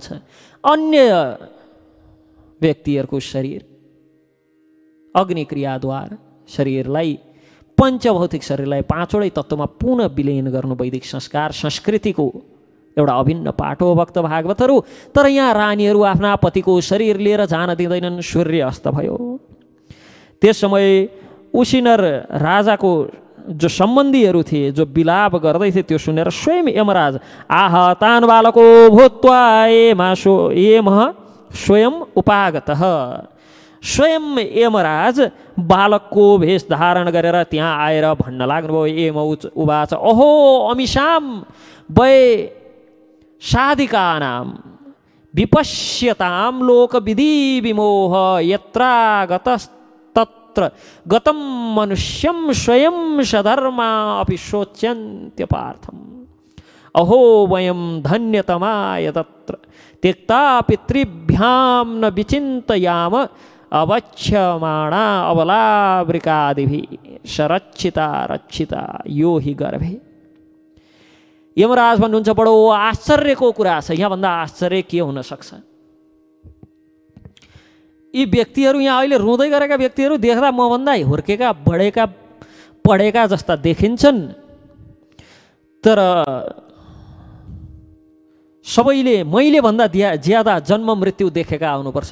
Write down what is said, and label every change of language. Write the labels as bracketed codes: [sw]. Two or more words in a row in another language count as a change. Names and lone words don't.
[ne] अन्य व्यक्तिहरूको शरीर अग्निक्रियाद्वारा शरीरलाई, पञ्चभौतिक शरीरलाई पाँचवटै तत्त्वमा पुनः विलीन गर्नु वैदिक संस्कार संस्कृतिको एउटा अभिन्न पाठ हो भक्त भागवतहरू। तर यहाँ रानीहरू आफ्ना पतिको शरीर लिएर जान दिँदैनन्। सूर्य अस्त भयो। त्यस समय उसिनर राजाको जो सम्बन्धीहरू थिए, जो विलाप गर्दै थिए, त्यो सुनेर स्वयं यमराज [sa] आह तान बालको भूत्वा एमः स्वयं उपागतः, [ne] स्वयं यमराज बालकको भेष धारण गरेर त्यहाँ आएर भन्न लाग्नुभयो। [sa] एम उवाच अहो अमिषाम वै साधिकानां विपश्यतां लोकविधि विमोह यत्रागतस्तत्र गतं मनुष्यं स्वयं सधर्मा अपि शोच्यन्त्यपार्थम्। अहो वयं धन्यतमाय तत्र त्यक्ता पितृभ्यां न विचिन्तयाम अवक्ष्यमाणा अबलावृकादिभिः सरक्षिता रक्षिता यो हि गर्भे। [ne] यमराज भन्नुहुन्छ बडो आश्चर्यको कुरा छ। यहाँभन्दा आश्चर्य के हुन सक्छ? यी व्यक्तिहरू, यहाँ अहिले रुँदै गरेका व्यक्तिहरू देख्दा मभन्दा हुर्केका बढेका पढेका जस्ता देखिन्छन्, तर सबैले मैले भन्दा ज्यादा जन्म मृत्यु देखेका आउनुपर्छ।